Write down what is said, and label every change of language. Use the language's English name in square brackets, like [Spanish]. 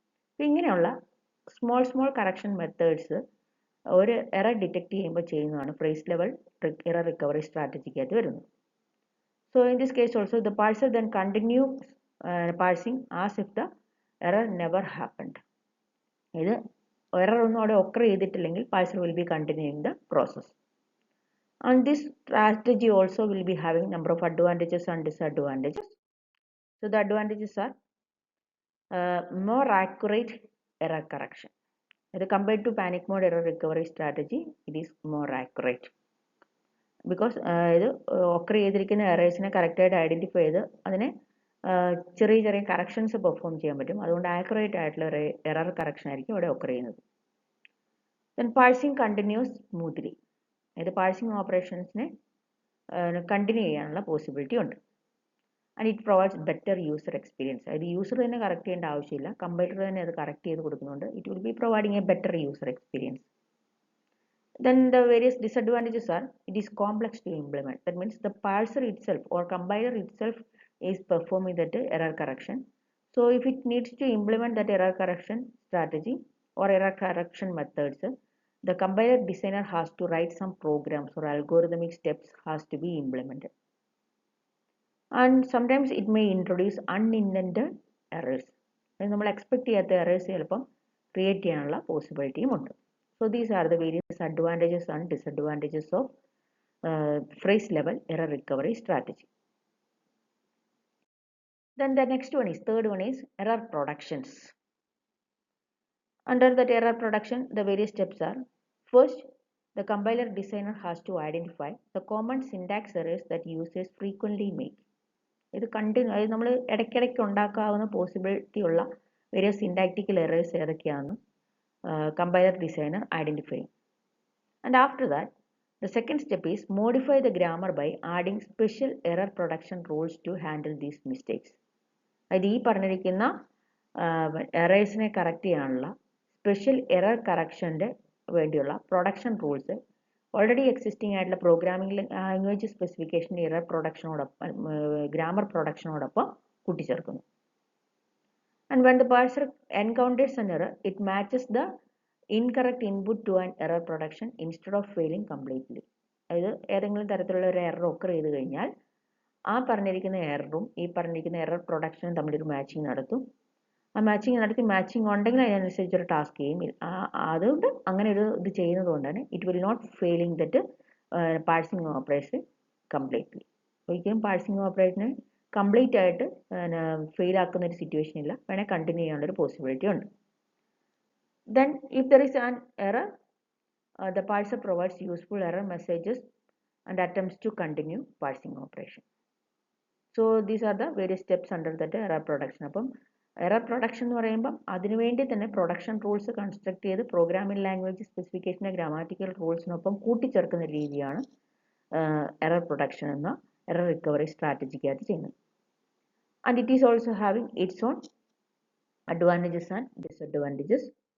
[Malayalam] അപ്പം ഇങ്ങനെയുള്ള small correction methods ഒരു എറർ ഡിറ്റക്ട് ചെയ്യുമ്പോൾ ചെയ്യുന്നതാണ് ഫ്രേസ് ലെവൽ എറർ റിക്കവറി സ്ട്രാറ്റജിക്കകത്ത് വരുന്നത്. [English] So in this case also the parser then continue parsing as if the error never happened. [Malayalam] ഇത് error ഒന്നും അവിടെ ഒക്കർ ചെയ്തിട്ടില്ലെങ്കിൽ parser [English] Will be continuing the process. And this strategy also will be having number of advantages and disadvantages. So the advantages are more accurate error correction. Compared to panic mode error recovery strategy, it is more accurate because [Malayalam] ഇത് occur ചെയ്തിരിക്കുന്ന എറേഴ്സിനെ കറക്റ്റായിട്ട് identify ചെയ്ത് അതിനെ ചെറിയ corrections perform ചെയ്യാൻ പറ്റും. അതുകൊണ്ട് accurate ആയിട്ടുള്ള എറർ കറക്ഷൻ ആയിരിക്കും ഇവിടെ ഒക്കർ ചെയ്യുന്നത്. [English] Then parsing continues smoothly. [Malayalam] ഇത് പാഴ്സിങ് ഓപ്പറേഷൻസിനെ കണ്ടിന്യൂ ചെയ്യാനുള്ള പോസിബിലിറ്റി ഉണ്ട്. [English] And it provides better user experience. [Malayalam] അത് യൂസർ തന്നെ കറക്റ്റ് ചെയ്യേണ്ട ആവശ്യമില്ല, കമ്പ്യൂട്ടർ തന്നെ അത് കറക്റ്റ് ചെയ്ത് കൊടുക്കുന്നുണ്ട്. [English] It will be providing a better user experience. Then the various disadvantages are it is complex to implement. That means the parser itself or compiler itself is performing that error correction. So if it needs to implement that error correction strategy or error correction methods, the compiler designer has to write some programs or algorithmic steps has to be implemented. And sometimes it may introduce unintended errors. [Malayalam] നമ്മൾ expect ചെയ്യാത്ത errors ചിലപ്പം create ചെയ്യാനുള്ള പോസിബിലിറ്റിയും ഉണ്ട്. [English] So these are the various advantages and disadvantages of phrase level error recovery strategy. Then the next one is, third one is error productions. Under that error production, the various steps are: first, the compiler designer has to identify the common syntax errors that users frequently make. [Malayalam] ഇത് അത് നമ്മൾ ഇടയ്ക്കിടയ്ക്ക് ഉണ്ടാക്കാവുന്ന possibility ഉള്ള various സിൻടാക്റ്റിക്കൽ errors ഏതൊക്കെയാണെന്ന് [English] compiler designer identifying. And after that, the second step is modify the grammar by adding special error production rules to handle these mistakes. [Malayalam] അത് ഈ പറഞ്ഞിരിക്കുന്ന എറേഴ്സിനെ correct ചെയ്യാനുള്ള സ്പെഷ്യൽ എറർ കറക്ഷൻ്റെ വേണ്ടിയുള്ള പ്രൊഡക്ഷൻ റൂൾസ് ഓൾറെഡി എക്സിസ്റ്റിംഗ് ആയിട്ടുള്ള programming language specification error പ്രൊഡക്ഷനോടൊപ്പം grammar പ്രൊഡക്ഷനോടൊപ്പം കൂട്ടിച്ചേർക്കുന്നു. [English] And when the parser encounters an error, it matches the incorrect input to an error production instead of failing completely. [Malayalam] അതായത് ഏതെങ്കിലും തരത്തിലുള്ള ഒരു error occur ചെയ്ത് കഴിഞ്ഞാൽ ആ പറഞ്ഞിരിക്കുന്ന എററും ഈ പറഞ്ഞിരിക്കുന്ന എറർ പ്രൊഡക്ഷനും തമ്മിലൊരു മാച്ചിങ് നടത്തും. ആ മാച്ചിങ് നടത്തി മാച്ചിങ് ഉണ്ടെങ്കിൽ അതിനനുസരിച്ച് ഒരു ടാസ്ക് ചെയ്യും. അതുകൊണ്ട് അങ്ങനെ ഒരു ഇത് ചെയ്യുന്നത് കൊണ്ടാണ് [English] It will not failing that parsing operation completely. [Malayalam] ഒരിക്കലും പാഴ്സിംഗ് ഓപ്പറേഷന് കംപ്ലീറ്റ് ആയിട്ട് ഫെയിൽ ആക്കുന്ന ഒരു സിറ്റുവേഷൻ ഇല്ല, വേണേൽ കണ്ടിന്യൂ ചെയ്യാനുള്ളൊരു പോസിബിലിറ്റി ഉണ്ട്. [English] Then if there is an error, the parser provides useful error messages and attempts to continue parsing operation. So these are the various steps under that error production. [Malayalam] അപ്പം error production എന്ന് പറയുമ്പം അതിനുവേണ്ടി തന്നെ production rules construct ചെയ്ത് programming language സ്പെസിഫിക്കേഷനെ grammatical റൂൾസിനൊപ്പം കൂട്ടിച്ചേർക്കുന്ന രീതിയാണ് error production എന്ന error recovery സ്ട്രാറ്റജിക്കകത്ത് ചെയ്യുന്നത്. [English] And it is also having its own advantages and disadvantages.